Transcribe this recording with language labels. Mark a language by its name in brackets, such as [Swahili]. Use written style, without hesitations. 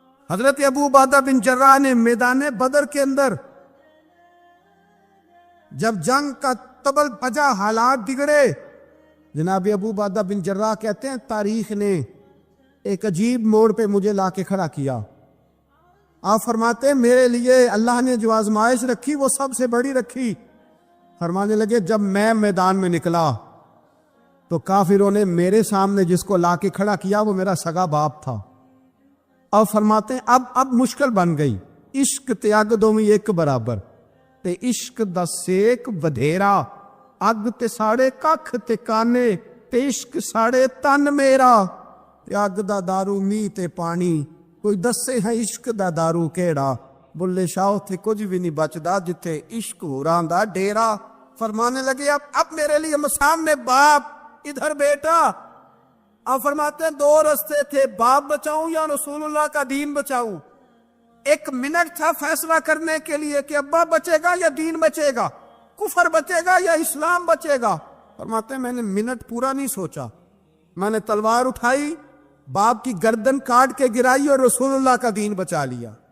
[Urdu] حضرت ابو عبیدہ بن جراح نے میدان بدر کے اندر جب جنگ کا تبل بجا, حالات بگڑے, جناب ابو عبیدہ بن جراح کہتے ہیں تاریخ نے ایک عجیب موڑ پہ مجھے لا کے کھڑا کیا. آپ فرماتے ہیں میرے لیے اللہ نے جو آزمائش رکھی وہ سب سے بڑی رکھی. فرمانے لگے جب میں میدان میں نکلا تو کافروں نے میرے سامنے جس کو لا کے کھڑا کیا وہ میرا سگا باپ تھا. اور فرماتے ہیں اب مشکل بن گئی, [Punjabi] عشق تیاگ دومی ایک برابر, تے عشق دا سیک ودھیرا, اگ تے ساڑے ککھ تے کانے, تے عشق ساڑے تن میرا, تے اگ دا دارو می تے پانی, کوئی دسے ہے عشق دا دارو کیڑا, بلے شاہ تے کچھ بھی نہیں بچدا جتے عشق ہوران دا ڈیرا. [Urdu] فرمانے لگے اب میرے لیے سامنے باپ, ادھر بیٹا. اب فرماتے ہیں 2 رستے تھے, باپ بچاؤں یا رسول اللہ کا دین بچاؤں. 1 منٹ تھا فیصلہ کرنے کے لیے کہ ابا بچے گا یا دین بچے گا, کفر بچے گا یا اسلام بچے گا. فرماتے ہیں میں نے منٹ پورا نہیں سوچا, میں نے تلوار اٹھائی, باپ کی گردن کاٹ کے گرائی اور رسول اللہ کا دین بچا لیا.